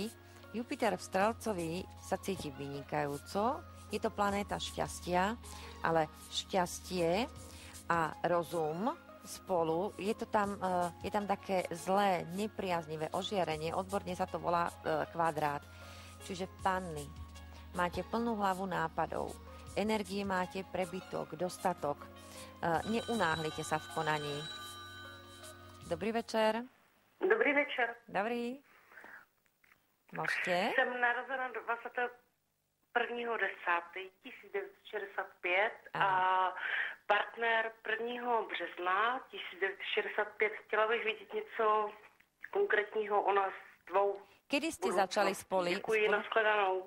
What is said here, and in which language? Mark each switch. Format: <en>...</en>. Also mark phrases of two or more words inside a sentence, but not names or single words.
<sk>Jupiter v Strelcovi sa cíti vynikajúco, je to planéta šťastia, ale šťastie a rozum spolu, je tam také zlé, nepriaznivé ožiarenie, odborne sa to volá kvadrát. Čiže Panny, máte plnú hlavu nápadov, energie máte prebytok, dostatok, neunáhlite sa v konaní. Dobrý večer. Dobrý večer. Dobrý. Môžete?</sk> <cs>Jsem narozena 21.10.1965 a partner 1. března 1965. Chtěla bych vidět něco konkrétního o nás dvou.</cs> <sk>Kedy ste začali spolu?</sk> <cs>Děkuji, nashledanou.</cs>